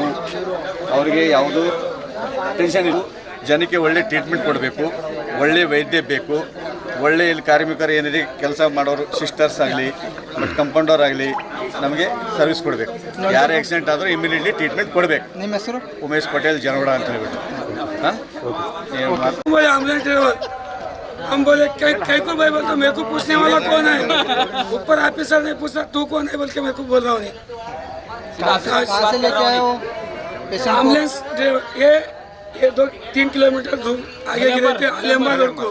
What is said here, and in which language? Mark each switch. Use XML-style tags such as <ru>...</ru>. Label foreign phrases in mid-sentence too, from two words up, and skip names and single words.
<kn>ಅವರಿಗೆ ಯಾವುದು ಟೆನ್ಷನ್ ಇಲ್ಲ. ಜನಕ್ಕೆ ಒಳ್ಳೆ ಟ್ರೀಟ್ಮೆಂಟ್ ಕೊಡಬೇಕು, ಒಳ್ಳೆ ವೈದ್ಯ ಬೇಕು, ಒಳ್ಳೆ ಇಲ್ಲಿ ಕಾರ್ಮಿಕರು ಏನಿದೆ ಕೆಲಸ ಮಾಡೋರು ಸಿಸ್ಟರ್ಸ್ ಆಗಲಿ ಮತ್ತು ಕಂಪೌಂಡರ್ ಆಗಲಿ ನಮಗೆ ಸರ್ವಿಸ್ ಕೊಡಬೇಕು. ಯಾರೇ ಆಕ್ಸಿಡೆಂಟ್ ಆದರೂ ಇಮಿಡಿಯೇಟ್ಲಿ ಟ್ರೀಟ್ಮೆಂಟ್ ಕೊಡಬೇಕು. ನಿಮ್ಮ ಹೆಸರು? ಉಮೇಶ್ ಪಟೇಲ್ ಜನವಾಡ ಅಂತ ಹೇಳ್ಬಿಟ್ಟು.</kn> <hi>हाँ</hi> <en>ambulance driver</en> <hi>हम बोले कई को भाई बोल तो मेरे को पूछने वाला कौन है? ऊपर ऑफिसर ने पूछा तू कौन है बोल के मेरे को बोल रहा हूँ. कहाँ से लेके आए हो</hi> <en>ambulance driver</en> <hi>ये 2-3 किलोमीटर दूर आगे गिरे थे अलीअम्बा रोड को.</hi>